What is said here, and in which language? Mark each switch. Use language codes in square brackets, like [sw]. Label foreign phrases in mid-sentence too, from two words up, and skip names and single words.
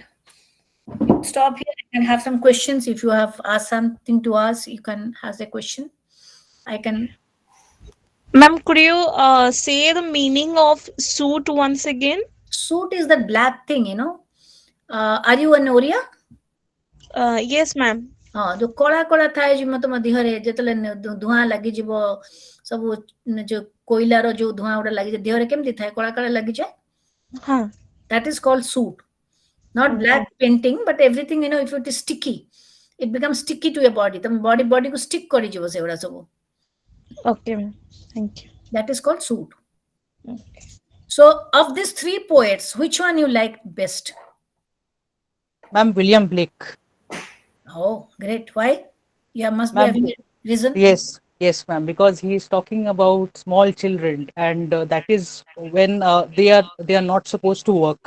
[en] Stop here and have some questions. If you have asked something to ask, you can ask a question. I can. Ma'am, could you say the meaning of suit once again? Suit is that black thing. Are you an Oriya? Yes, ma'am. [or] ହଁ ଯୋଉ କଳା କଳା ଥାଏ ଯୋଉ ତମ ଦେହରେ ଯେତେବେଳେ ଧୂଆଁ ଲାଗିଯିବ ସବୁ ଯୋଉ କୋଇଲାର ଯୋଉ ଧୂଆଁ ଗୁଡା ଲାଗିଯାଏ ଦେହରେ କେମିତି ଥାଏ କଳା କଳା ଲାଗିଯାଏ Huh. [en] that is called suit. Not black painting, but everything, if it is sticky, it becomes sticky to your body. The body [or] को stick କରିଯିବ ସେଗୁଡା ସବୁ. [en] Okay, ma'am. Thank you. That is called suit. So of these three poets, which one you like best? Ma'am, William Blake. Oh, great. Why? Yeah, must be Ma'am, having a reason. yes, ma'am, because he is talking about small children, and that is when they are not supposed to work.